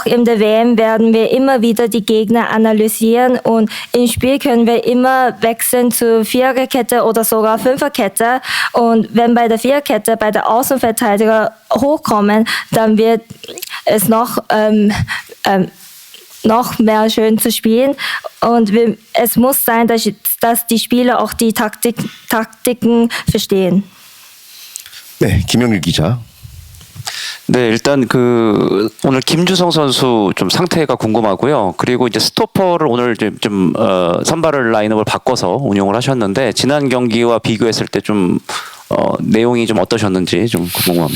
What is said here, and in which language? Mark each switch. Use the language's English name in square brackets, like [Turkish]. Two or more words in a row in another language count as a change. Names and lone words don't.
[German] in der WM werden wir immer wieder die Gegner analysieren und im Spiel können wir immer wechseln zu Viererkette oder sogar Fünferkette und wenn bei der Viererkette bei der Außenverteidiger hochkommen, dann wird es noch mehr schön zu spielen und es muss sein, dass die Spieler auch die Taktiken verstehen. [Korean] 네, 김영일 기자. 네, 일단 오늘 김주성 선수 좀 상태가 궁금하고요. 그리고 이제 스토퍼를 오늘 좀 선발 라인업을 바꿔서 운영을 하셨는데 지난 경기와 비교했을 때 좀 내용이 좀 어떠셨는지 좀 궁금합니다.